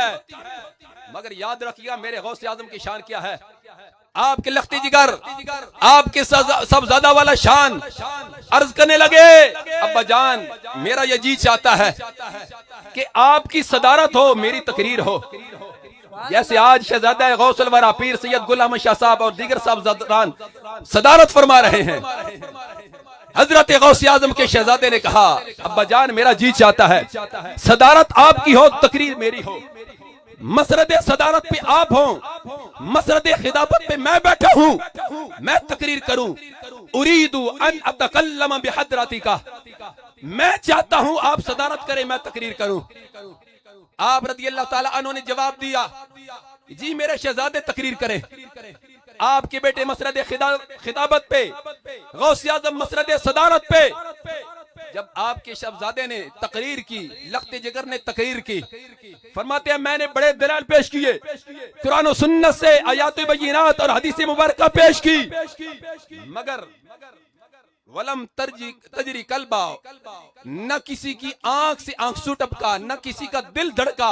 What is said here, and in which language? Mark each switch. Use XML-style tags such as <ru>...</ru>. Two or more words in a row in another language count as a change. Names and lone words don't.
<ur>مگر یاد رکھیے گا میرے غوث اعظم کی شان کیا ہے. آپ کے لختِ جگر، آپ کے صاحبزادہ والا شان عرض کرنے لگے، ابا جان میرا یہ جی چاہتا ہے کہ آپ کی صدارت ہو، میری تقریر ہو. جیسے آج شہزادہ غوث الوریٰ پیر سید گل احمد شاہ صاحب اور دیگر صاحبزادگان صدارت فرما رہے ہیں. حضرت غوث اعظم کے شہزادے نے کہا، ابا جان میرا جی چاہتا ہے صدارت آپ کی ہو، تقریر میری ہو. مسند صدارت پہ آپ ہو، مسند خطابت پہ میں بیٹھا ہوں، میں تقریر کروں.</ur> <ar>أريد أن أتكلم بحضرتك,</ar> <ur>میں چاہتا ہوں آپ صدارت کریں، میں تقریر کروں. آپ</ur> <ar>رضي الله تعالى عنه</ar> <ur>نے جواب دیا، جی میرے شہزادے تقریر کریں. آپ کے بیٹے مسند خطابت پہ، غوث اعظم مسند صدارت پہ، جب آپ کے شہزادے نے تقریر کی، لخت جگر نے تقریر کی، فرماتے ہیں میں نے بڑے دلائل پیش کیے، قرآن اور سنت سے آیات بینات اور حدیث مبارک پیش کی، مگر</ur> <ar>ولم تجري قلبا,</ar> <ur>نہ کسی کی آنکھ سے آنسو ٹپکا، نہ کسی کا دل دھڑکا.</ur>